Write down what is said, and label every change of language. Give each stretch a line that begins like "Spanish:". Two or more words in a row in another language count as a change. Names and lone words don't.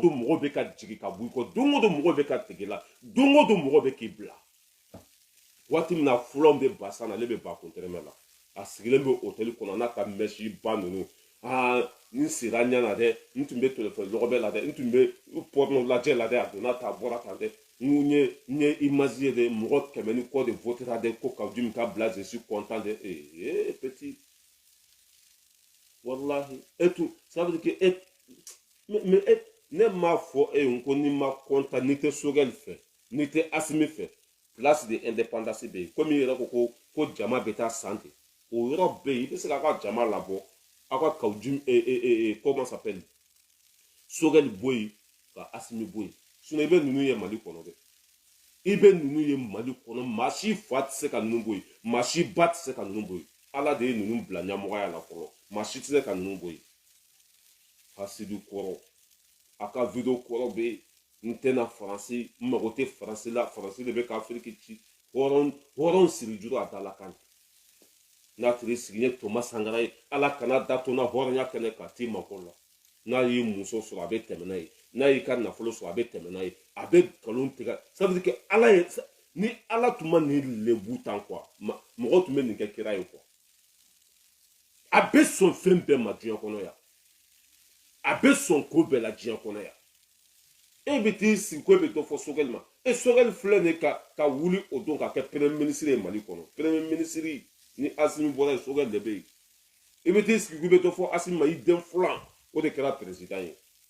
Bambara: don mɔgɔ bɛ ka jigin ka bɔ i kɔ don o don mɔgɔ bɛ ka tigɛ i la don o don mɔgɔ bɛ k'i bila waati min na fulaw bɛ ba san na ale bɛ ba kuntɛrɛmɛ la a sigilen bɛ hôtel kɔnɔ n'a ka mɛsi ba ninnu n sera ɲɛ na dɛ n tun bɛ téléphone lɔgɔbɛ la dɛ n tun bɛ porno lajɛ la dɛ a donna ta a bɔra tan dɛ n ye image ye dɛ mɔgɔ 100 ni kɔ de votera dɛ ko Kaoudim min ka bila
French: je suis content
Bambara: dɛ petit wallahi
French: et tout ça veut dire que mais
Bambara: ne m'a fɔ n ko ni ma content ni tɛ Sogɛl fɛ ni tɛ Asimi fɛ
French: place de indépendance
Bambara: bɛ yen komi i yɛrɛ ko jama bɛ taa san ten o yɔrɔ bɛ yen i bɛ se k'a ka jama labɔ aw ka Kaoudim
French: comment ça s'appelle
Bambara: Sogɛl bɔ yen ka Asimi bɔ yen sinon i bɛ ninnu ye Mali kɔnɔ dɛ i bɛ ninnu ye Mali kɔnɔ maa si fa tɛ se ka ninnu bɔ yen maa si ba tɛ se ka ninnu bɔ yen ala de ye ninnu bila ɲɛmɔgɔya la fɔlɔ maa si tɛ se ka ninnu bɔ yen Hasidu kɔrɔ a ka video kɔrɔ bɛ yen n tɛna faransi n mago tɛ faransi la faransi de bɛ ka Afiriki ci hɔrɔn siri juru a dala kan n'a tiri sigi ye Thomas Sankara ye ala kana da to n na hɔrɔnya kɛnɛ kan t'i mako la n'a y'i muso sɔrɔ a bɛ tɛmɛ n'a ye n'a y'i ka nafolo sɔrɔ a bɛ tɛmɛ n'a ye a bɛ nkalon tigɛ
French: ça veut dire que
Bambara: ala ye ni ala tun ma nin lebu tan quoi mɔgɔ tun bɛ nin kɛ kira ye quoi a bɛ sɔn fɛn bɛɛ ma diɲɛ kɔnɔ yan a bɛ sɔn ko bɛɛ la diɲɛ kɔnɔ yan e bɛ t'i sigi ko e bɛ dɔ fɔ Sogɛl ma Sogɛl filɛ nin ka wuli o don ka kɛ
French: premier ministre
Bambara: ye Mali kɔnɔ
French: premier ministre
Bambara: ni Asimi bɔra yen Sogɛl de bɛ yen i bɛ t'i sigi ko i bɛ dɔ fɔ Asimi ma i den filan o de kɛra président ye